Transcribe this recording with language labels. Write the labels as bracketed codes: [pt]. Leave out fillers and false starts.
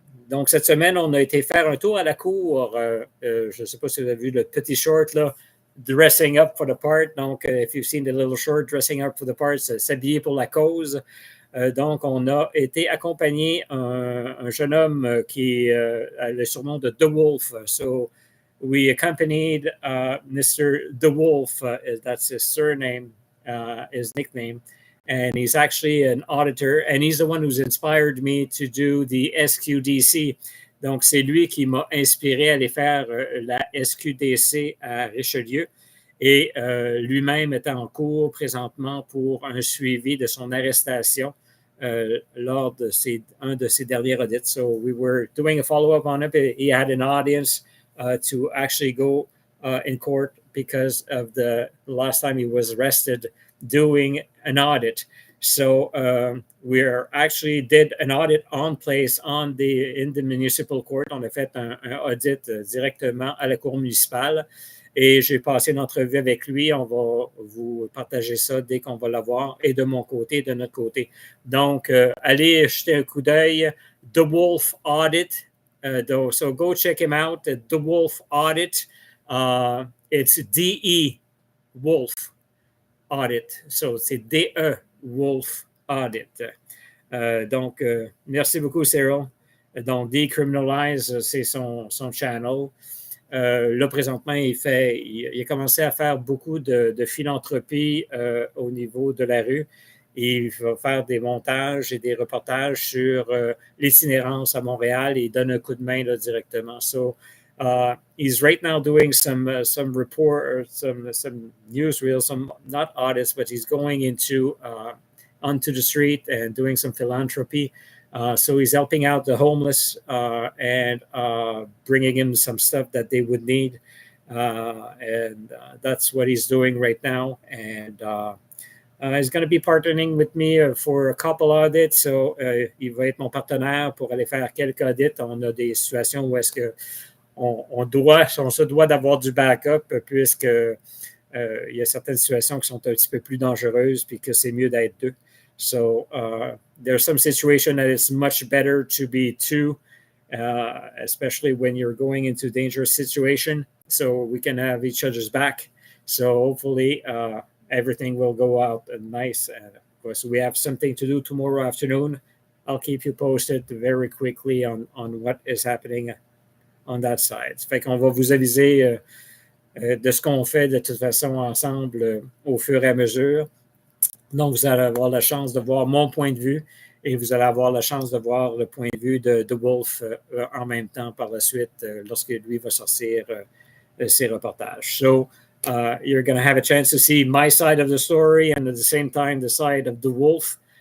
[fr] Donc, cette semaine, on a été faire un tour à la cour. Je ne sais pas si vous avez vu le petit short, là, [en] dressing up for the part. Donc, if you've seen the little short, dressing up for the part, [fr] s'habiller pour la cause. Donc, on a été accompagné un jeune homme qui a le surnom de The Wolf. [en] So, we accompanied Mr. The Wolf, that's his surname, his nickname, and he's actually an auditor, and he's the one who's inspired me to do the SQDC. [fr] Donc, c'est lui qui m'a inspiré à aller faire la SQDC à Richelieu. Et lui-même est en cours présentement pour un suivi de son arrestation lors de un de ses derniers audits. [en] So we were doing a follow-up on it. He had an audience to actually go in court because of the last time he was arrested doing an audit. So we actually did an audit on place in the municipal court. [fr] On a fait un audit directement à la cour municipale et j'ai passé une entrevue avec lui. On va vous partager ça dès qu'on va l'avoir et de mon côté, de notre côté. Donc, allez jeter un coup d'œil. [en] The Wolf Audit. So go check him out at The Wolf Audit. It's DE Wolf Audit. [fr] So c'est DE Wolf Audit. Donc, merci beaucoup, Cyril. Donc, Decriminalize, c'est son channel. Là, présentement, il a commencé à faire beaucoup de philanthropie au niveau de la rue. Il va faire des montages et des reportages sur l'itinérance à Montréal et il donne un coup de main là, directement. [en] So, he's right now doing some report, some newsreels, some not audits, but he's going onto the street and doing some philanthropy. So he's helping out the homeless and bringing in some stuff that they would need. And that's what he's doing right now. And he's going to be partnering with me for a couple audits. [fr] So, il va être mon partenaire pour aller faire quelques audits. On a des situations où est-ce que on se doit d'avoir du backup puisque il y a certaines situations qui sont un petit peu plus dangereuses puis que c'est mieux d'être deux. [en] So there's some situation that it's much better to be two, especially when you're going into dangerous situation. So we can have each other's back. So hopefully everything will go out nice. Of course, we have something to do tomorrow afternoon. I'll keep you posted very quickly on what is happening on that side. [fr] Fait qu'on va vous aviser de ce qu'on fait de toute façon ensemble au fur et à mesure. Donc, vous allez avoir la chance de voir mon point de vue et vous allez avoir la chance de voir le point de vue de Wolf en même temps par la suite lorsque lui va sortir ses reportages. [en] So, you're going to have a chance to see my side of the story and at the same time the side of the Wolf.